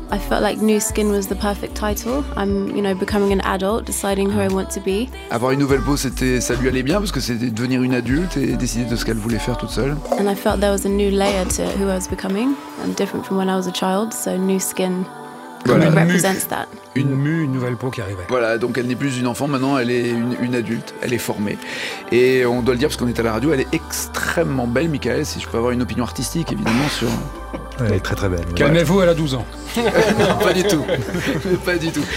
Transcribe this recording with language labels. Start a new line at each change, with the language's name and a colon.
English: I felt like New Skin was the perfect title. I'm, you know, becoming an adult, deciding who I want to be.
French: Avoir une nouvelle peau, ça lui allait bien parce que c'était devenir une adulte et décider de ce qu'elle voulait faire toute seule.
English: And I felt there was a new layer to who I was becoming, and different from when I was a child. So New Skin. Voilà.
French: Une nouvelle peau qui arrivait. Voilà, donc elle n'est plus une enfant, maintenant elle est une adulte, elle est formée. Et on doit le dire parce qu'on est à la radio, elle est extrêmement belle, Michael, si je peux avoir une opinion artistique, évidemment, sur... Elle est très très belle. Calmez-vous, elle a 12 ans. Non, pas du tout. Pas du tout.